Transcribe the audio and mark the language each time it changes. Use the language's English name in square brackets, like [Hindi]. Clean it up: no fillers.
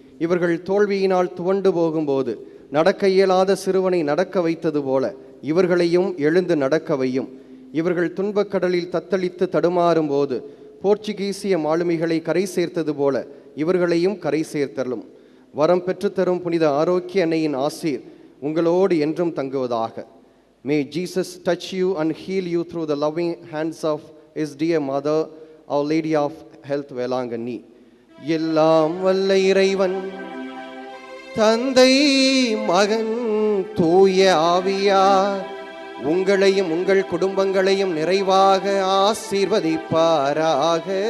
[Tamil] இவர்கள் தோல்வியினால் துவண்டு போகும்போது நடக்க இயலாத சிறுவனை நடக்க வைத்தது போல இவர்களையும் எழுந்து நடக்க வையும். இவர்கள் துன்பக்கடலில் தத்தளித்து தடுமாறும் போது போர்ச்சுகீசிய மாலுமிகளை கரை சேர்த்தது போல இவர்களையும் கரை சேர்த்தலும். வரம் பெற்றுத்தரும் புனித ஆரோக்கிய அன்னையின் ஆசீர் உங்களோடு என்றும் தங்குவதாக. [English] May Jesus touch you and heal you through the loving hands of his dear mother, Our Lady of Health, Velankanni. [Tamil] எல்லாம் வல்ல இறைவன் தந்தை, மகன், தூய ஆவியார் உங்களையும் உங்கள் குடும்பங்களையும் நிறைவாக ஆசீர்வதிப்பாராக.